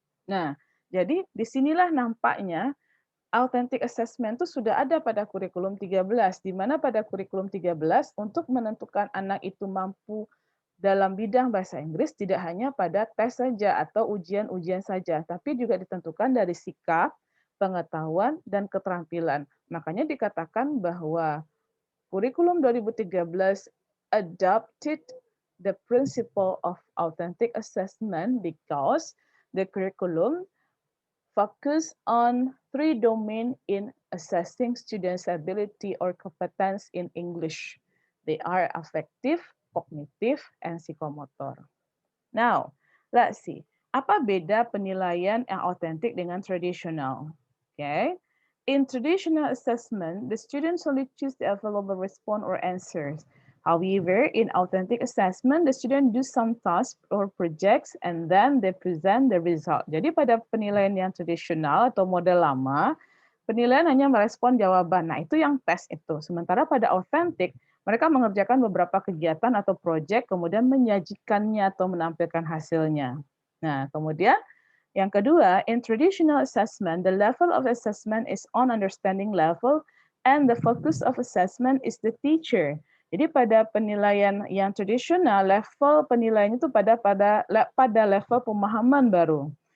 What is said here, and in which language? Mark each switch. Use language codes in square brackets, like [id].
[id] Nah, jadi disinilah nampaknya authentic assessment itu sudah ada pada kurikulum 13, di mana pada kurikulum 13 untuk menentukan anak itu mampu dalam bidang bahasa Inggris tidak hanya pada tes saja atau ujian-ujian saja, tapi juga ditentukan dari sikap, pengetahuan, dan keterampilan. Makanya dikatakan bahwa kurikulum 2013 [en] adopted the principle of authentic assessment because the curriculum focus on three domains in assessing students' ability or competence in English. They are affective, cognitive, and psychomotor. Now, let's see. [id] Apa beda penilaian yang authentic dengan tradisional? [en] Okay. In traditional assessment, the students only choose the available response or answers. However, in authentic assessment, the student do some tasks or projects and then they present the result. [id] Jadi pada penilaian yang tradisional atau model lama, penilaian hanya merespon jawaban. Nah, itu yang tes itu. Sementara pada authentic, mereka mengerjakan beberapa kegiatan atau proyek, kemudian menyajikannya atau menampilkan hasilnya. Nah, kemudian yang kedua, [en] in traditional assessment, the level of assessment is on understanding level and the focus of assessment is the teacher. [id] Jadi pada penilaian yang tradisional, level penilaian itu pada level pemahaman baru.